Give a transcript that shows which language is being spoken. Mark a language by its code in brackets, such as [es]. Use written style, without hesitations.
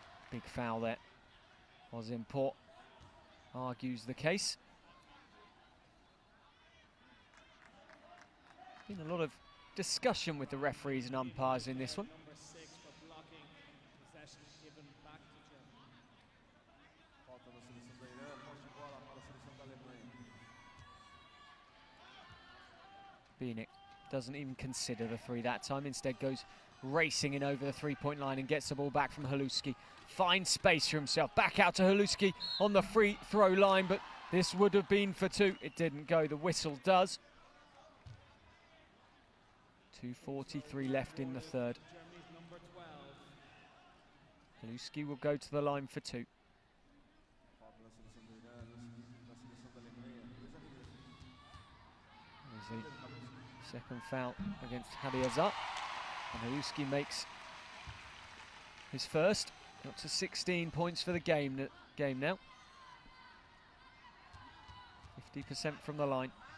[en] Big foul there. Ozimport argues the case. Been a lot of discussion with the referees and umpires in this one. Number 6 for blocking. Possession given back to Germany. [pt] Falta da seleção da Irã, posse de bola para a seleção da Alemanha. [en] Beanick doesn't even consider the three that time, instead goes racing in over the three-point line and gets the ball back from Haluski. Finds space for himself, back out to Haluski on the free throw line, but this would have been for two. It didn't go, the whistle does. 2:43 left in the third. Germany's number 12. Haluski will go to the line for two. [pt] Falta da seleção da Irã, da seleção da Alemanha. [en] There's the second foul against Hadiyazat. And Haluski makes his first. Up to 16 points for the game now. 50% from the line.